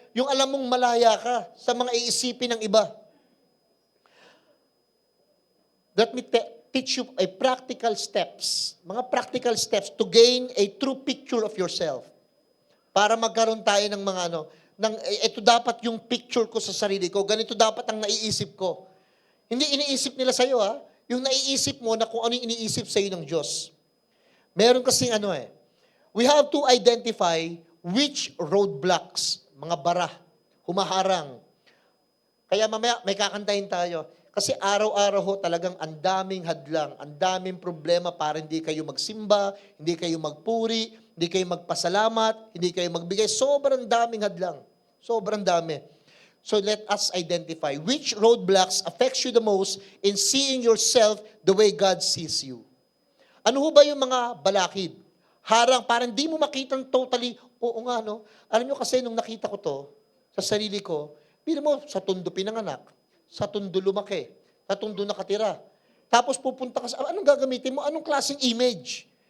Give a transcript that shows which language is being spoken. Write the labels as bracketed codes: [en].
[tl] Yung alam mong malaya ka sa mga iisipin ng iba. [en] Let me teach you a practical steps. Mga practical steps to gain a true picture of yourself. [tl] Para magkaroon tayo ng mga ito dapat yung picture ko sa sarili ko. Ganito dapat ang naiisip ko. Hindi iniisip nila sa'yo Yung naiisip mo na kung ano yung iniisip sa'yo ng Diyos. Meron kasing [en] we have to identify which roadblocks, [tl] mga bara, humaharang. Kaya mamaya may kakantahin tayo. Kasi araw-araw talagang ang daming hadlang, ang daming problema para hindi kayo magsimba, hindi kayo magpuri, hindi kayo magpasalamat, hindi kayo magbigay. Sobrang daming hadlang. Sobrang dami. [en] So let us identify which roadblocks affects you the most in seeing yourself the way God sees you. [tl] Ano ho ba yung mga balakid? Harang, parang di mo makitang totally, oo nga Alam nyo kasi nung nakita ko to, sa sarili ko, bilang mo, sa Tondo pinanganak, sa Tondo lumaki, sa Tondo nakatira. Tapos pupunta ka sa, anong gagamitin mo? Anong klaseng image?